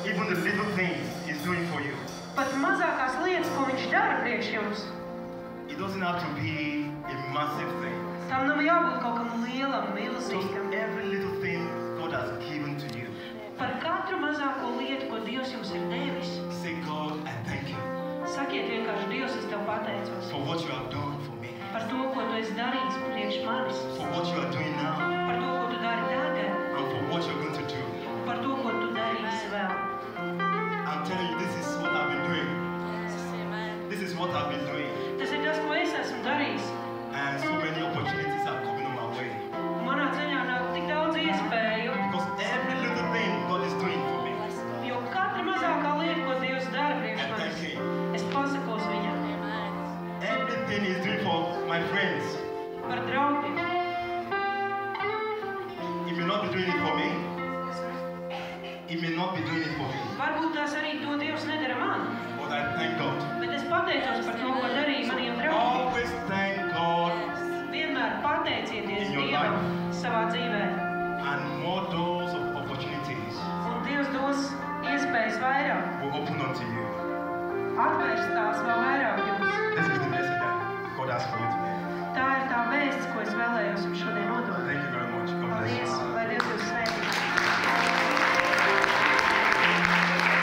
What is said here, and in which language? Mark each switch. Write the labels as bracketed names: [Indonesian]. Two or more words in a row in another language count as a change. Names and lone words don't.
[English] the little things He's doing for you. [Latvian] Pat mazākās lietas, ko viņš dara priekš jums, [English] It doesn't have to be a massive thing. [Latvian] tam nav jābūt kaut kam lielam, [English] Just [Latvian] milzīgam. [English] every little thing God has given to you. [Latvian] Par katru mazāko lietu, ko Dievs jums ir devis, [English] Say, God, I thank you [Latvian] sakiet vienkārši, Dievs, es tev pateicos [English] for what you have done for me, [Latvian] par to, ko tu esi darījis priekš manis, [English] for what you are doing now, [Latvian] par to, ko tu dari tagad, [English] and for what you're going to do. [Latvian] par to, ko tu darīsi vēl. [English] I'm telling you, this is what I've been doing. This is what I've been doing. [Latvian] Tas ir tas, ko es esmu darījis. [English] And so many opportunities are coming on my way. [Latvian] Manā ceļā nāk tik daudz iespēju, [English] Because every little thing God is doing for me, [Latvian] jo katra mazākā lieta, ko Dievs dara priekš [English] I thank [Latvian] manis, [English] Him. [Latvian] es pasakos viņam [English] Everything He's doing for my friends, [Latvian] par draugiem. [English] He may not be doing it for me. He may not be doing it for me. [Latvian] Varbūt tās arī to Dievs nedara man, [English] But I thank God. [Latvian] bet es pateicos par to, ko darīja maniem draugiem. [English] Always thank God, [Latvian] Vienmēr pateicieties [English] In your [Latvian] Dievam [English] life. [Latvian] savā dzīvē. [English] and more doors of opportunities [Latvian] Un Dievs dos iespējas vairāk, [English] will open unto you. [Latvian] atvērs tās vēl vairāk jums. [English] This is the message that God has for you today. [Latvian] Tā ir tā vēsts, ko es vēlējos jums šodien nodot. [English] Thank you very much. God bless [Latvian] Paldies, [English] you. [Latvian] lai Dievs jūs sveiki.